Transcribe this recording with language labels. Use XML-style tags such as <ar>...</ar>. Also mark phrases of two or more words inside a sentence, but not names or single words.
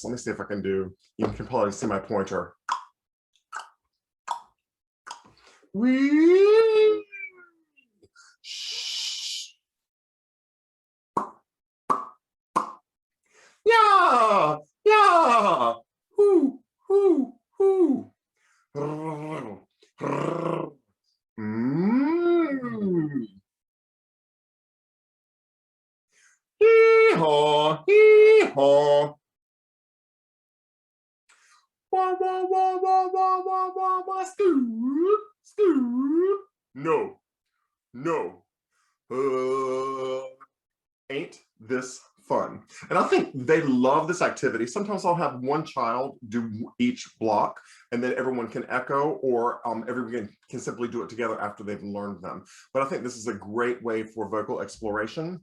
<en>Let me see if I can do, you can probably see my pointer. Wee! Yeah, yeah, hoo, hoo, hoo. Hee-haw, hee-haw. Wah, wah, wah, wah, wah, wah, wah, wah, scoo, scoo. No, no. Ain't this fun? And I think they love this activity. Sometimes I'll have one child do each block and then everyone can echo, or everyone can simply do it together after they've learned them. But I think this is a great way for vocal exploration.</en>